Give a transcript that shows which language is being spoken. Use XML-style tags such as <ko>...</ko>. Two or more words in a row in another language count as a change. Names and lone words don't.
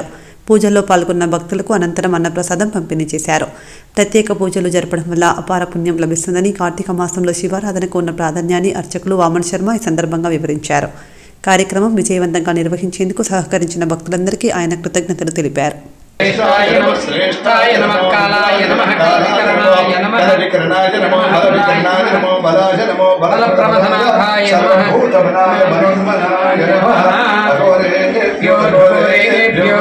<te>పూజల్లో పాల్గొన్న భక్తులకు అనంతరం అన్నప్రసాదం పంపిణీ చేశారు. ప్రత్యేక పూజలు జరపడం వల్ల అపార పుణ్యం లభిస్తుందని, కార్తీక మాసంలో శివారాధనకు ఉన్న ప్రాధాన్యాన్ని అర్చకులు వామన్ శర్మ ఈ సందర్భంగా వివరించారు. కార్యక్రమం విజయవంతంగా నిర్వహించేందుకు సహకరించిన భక్తులందరికీ ఆయన కృతజ్ఞతలు తెలిపారు.</te> <sa>श्रेष्ठाय नमः कालाय नमः कालकरणाय नमः विकरणाय नमः बलविकरणाय नमो बलाय नमो बलप्रवधनाय नमः भूतमनाय मनोन्मनाय नमः अघोरेभ्यो घोरेभ्यो</sa>